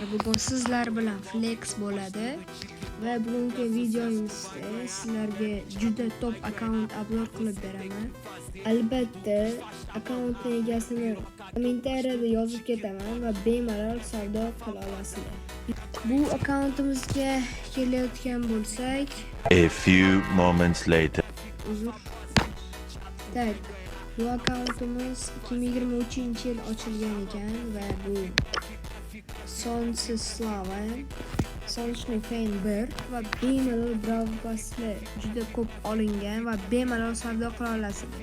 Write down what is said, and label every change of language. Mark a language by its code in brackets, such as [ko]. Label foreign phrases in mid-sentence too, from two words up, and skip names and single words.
[uz] Bugun sizlar bilan flex bo'ladi va bugungi videomizda sizlarga juda top akkaunt upload qilib beraman. Albatta, akkauntning egasini kommentariyada yozib ketaman va bemalol savdo qila olasizlar. Bu akkauntimizga kelayotgan bo'lsak, [en] A few moments later. [uz] Tak, bu akkauntimiz 2023-yil ochilgan ekan va bu Sonsislava, Sonchning fan 1 va bemalol Brawl Pass'lar juda ko'p olingan va bemalol savdo qila olasizlar.